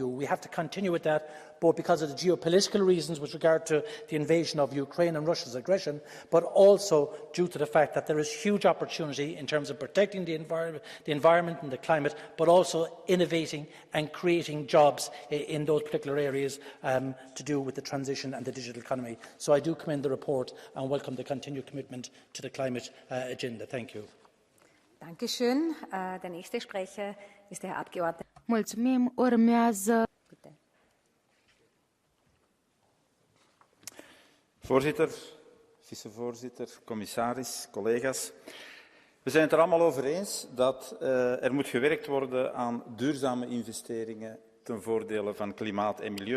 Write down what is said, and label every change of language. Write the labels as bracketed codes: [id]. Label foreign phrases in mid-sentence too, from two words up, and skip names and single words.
[en] We have to continue with that, both because of the geopolitical reasons with regard to the invasion of Ukraine and Russia's aggression, but also due to the fact that there is huge opportunity in terms of protecting the environment and the climate, but also innovating and creating jobs in those particular areas to do with the transition and the digital economy. So I do commend the report and welcome the continued commitment to the climate agenda. Thank you. [de] Dankeschön. Der nächste Sprecher ist der Herr Abgeordnete. [ro] Mulțumim. Urmează. [nl] Voorzitter, vicevoorzitter, commissaris, collega's. We zijn het er allemaal over eens dat er moet gewerkt worden aan duurzame investeringen ten voordele van klimaat en milieu.